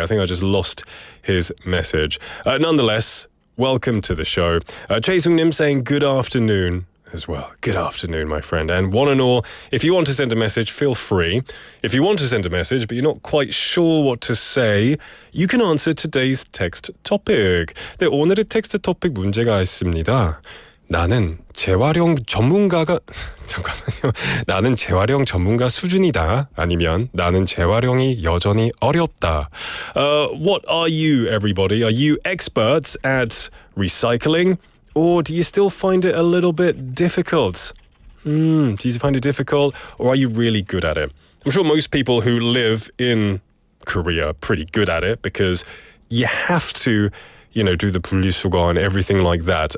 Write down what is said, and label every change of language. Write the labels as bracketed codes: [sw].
[en] I think I just lost his message. Nonetheless, welcome to the show. Chae Sung Nim saying good afternoon as well. Good afternoon, my friend. And one and all, if you want to send a message, feel free. If you want to send a message, but you're not quite sure what to say, you can answer today's text topic. [ko] 네, 오늘의 텍스트 토픽 문제가 있습니다. 나는 재활용 전문가가 잠깐만요. 나는 재활용 전문가 수준이다. 아니면 나는 재활용이 여전히 어렵다. [en] What are you, everybody? Are you experts at recycling? Or do you still find it a little bit difficult? Do you find it difficult? Or are you really good at it? I'm sure most people who live in Korea are pretty good at it because you have to, do the 분리수거 and everything like that.